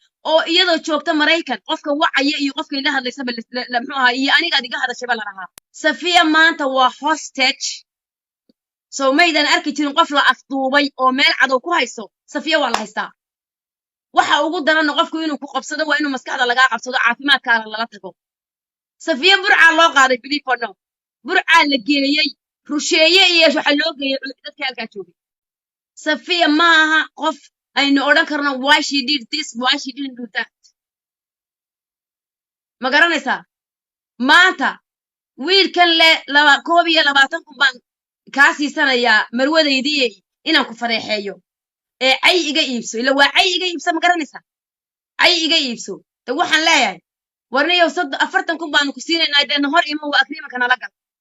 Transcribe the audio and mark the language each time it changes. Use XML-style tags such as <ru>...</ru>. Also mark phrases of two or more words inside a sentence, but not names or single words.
<so>Oo iyadoo joogta Maraykan, qofka wacaya iyo qofka ila hadlaysaba la, la, la, muxuu ahaa, iyo aniga adiga hadashaba la lahaa. Safiya maanta waa hostage. So maydan arki jirin qof la afduubay oo meel cadow ku hayso. Safiya waa la haystaa. Waxa ugu daranna qofku inuu ku qabsado waa inuu maskaxda lagaa qabsado, caafimaadkaana lala tago. Safiya burcaa loo qaaday,</so> <en>believe or no.</en> <so>Burcaa la geeyey, rusheeye iyo waxa loo geeyey dadka halkaa joogay. Safiya ma aha qof aynu odhan karno,</so> <en>"Why she did this, why she didn't do that."</en> <so>Ma garanaysaa? Maanta wiilkan le laba, koob iyo labaatan kun baan kaa siisanayaa marwadaydii inaan ku fadeexeeyo. Ee, cay iga iibso. Ila waa cay iga iibso, ma garanaysaa? Cay iga iibso. De waxaan leeyahay, warniyow soddo-, afartan kun baanu ku siinaynaa, dee na hor imo waa agreement-ka nala gal.</so>